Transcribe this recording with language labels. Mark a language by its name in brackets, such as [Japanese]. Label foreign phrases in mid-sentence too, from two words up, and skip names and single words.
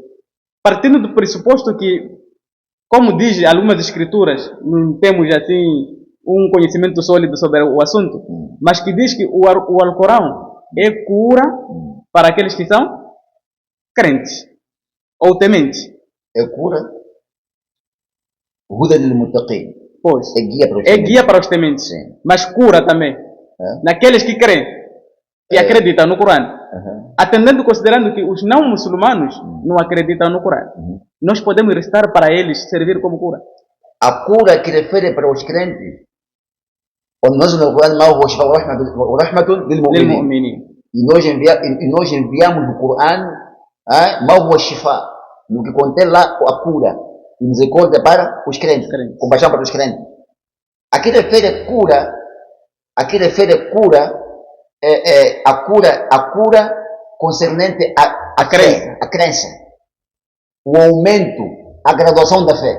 [Portuguese] Partindo do pressuposto que, como diz algumas escrituras, não temos assim um conhecimento sólido sobre o assunto, mas que diz que o Alcorão é cura para aqueles que são crentes ou tementes. É cura. [Arabic] هدى للمتقين. [Portuguese] Pois. É guia para os tementes. É guia para os tementes. Sim. Mas cura também. Naqueles que creem, que acreditam no Corão. Atendendo, considerando que os não muçulmanos não acreditam no Corão. Nós podemos recitar para eles, servir como cura. A cura que refere para os crentes, quando nós no Corão, [Arabic] رحمة للمؤمنين. [Portuguese] E nós enviamos no Corão no que contém lá a cura e misericórdia para os crentes, compaixão para os crentes. Aqui refere cura, a cura concernente à crença, o aumento, a graduação da fé.